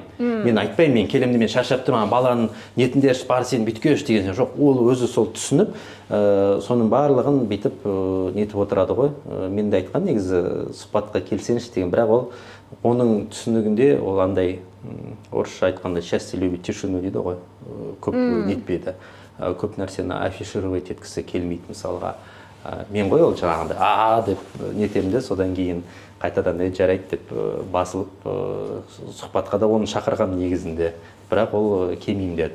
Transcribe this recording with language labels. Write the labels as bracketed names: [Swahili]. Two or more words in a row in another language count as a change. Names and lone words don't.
[Kazakh] Мен айтпаймын, мен келемін, мен шаршап тұрмын, баланың нетінде бар сен бүйткеш деген жоқ. Ол өзі сол түсініп, соның барлығын бүйтіп нетіп отырады ғой. Мен де айтқан негізі сұхбатқа келсеңші деген, бірақ ол оның түсінігінде ол андай орысша айтқандай [Russian] счастье любит тишину [Kazakh] дейді ғой. Көп нетпейді. Көп нәрсені афишировать еткісі келмейді мысалға. Мен ғой ол жаңағындай деп нетемде, содан кейін қайтадан жарайды деп басылып сұхбатқа да оны шақырған негізінде, бірақ ол келмеймін деді.